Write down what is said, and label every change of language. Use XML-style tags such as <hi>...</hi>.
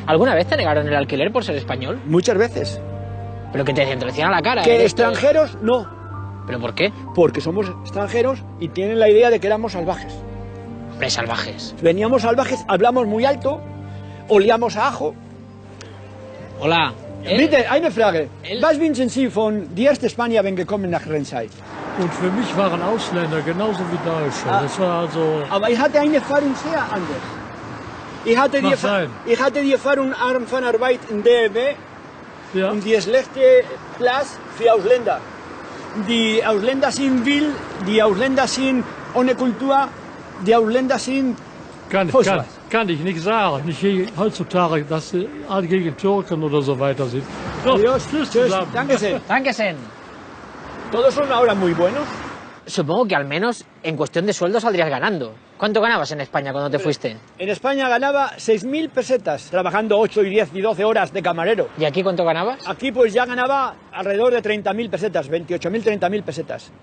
<es>¿Alguna vez te negaron el alquiler por ser español? Muchas veces. ¿Pero que te decían? ¿Te lo decían a la cara? Que extranjeros, no. ¿Pero por qué? Porque somos extranjeros y tienen la idea de que éramos salvajes. Hombre, salvajes. Veníamos salvajes, hablamos muy alto, olíamos a ajo. Hola.</es> <de>Bitte, eine Frage. Was wünschen Sie von die erste Spanier, wenn gekommen nach Rensei? Und für mich waren Ausländer genauso wie Deutsche. Das war also... Aber ich hatte eine Erfahrung sehr anders. Ich hatte die Erfahrung von Arbeit in DEW und die schlechte Platz für Ausländer. Die Ausländer sind wild, die Ausländer sind ohne Kultur, die Ausländer sind... Kann ich nicht sagen. Nicht heutzutage, dass sie alle gegen Türken oder so weiter sind. So, tschüss zusammen. Dankeschön.</de> <es>Todos son ahora muy buenos. Supongo que al menos en cuestión de sueldo saldrías ganando. ¿Cuánto ganabas en España cuando te fuiste? En España ganaba 6.000 pesetas, trabajando 8 y 10 y 12 horas de camarero. ¿Y aquí cuánto ganabas? Aquí pues ya ganaba alrededor de 30.000 pesetas, 28.000, 30.000 pesetas.</es>